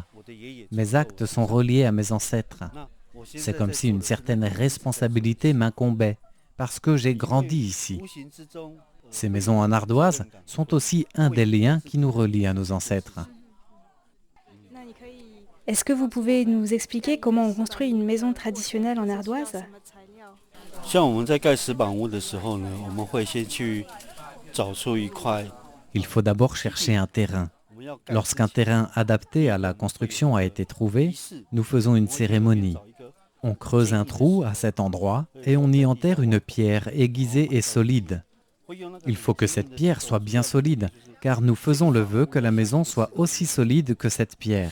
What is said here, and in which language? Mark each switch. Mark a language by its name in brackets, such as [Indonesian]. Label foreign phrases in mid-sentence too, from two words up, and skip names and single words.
[French] Mes actes sont reliés à mes ancêtres. C'est comme si une certaine responsabilité m'incombait, parce que j'ai grandi ici. Ces maisons en ardoise sont aussi un des liens qui nous relient à nos ancêtres. Est-ce que vous pouvez nous expliquer comment on construit une maison traditionnelle en ardoise? [Chinese] 像我们在盖石板屋的时候呢，我们会先去找出一块。 [French] Il faut d'abord chercher un terrain. Lorsqu'un terrain adapté à la construction a été trouvé, nous faisons une cérémonie. On creuse un trou à cet endroit et on y enterre une pierre aiguisée et solide. Il faut que cette pierre soit bien solide, car nous faisons le vœu que la maison soit aussi solide que cette pierre.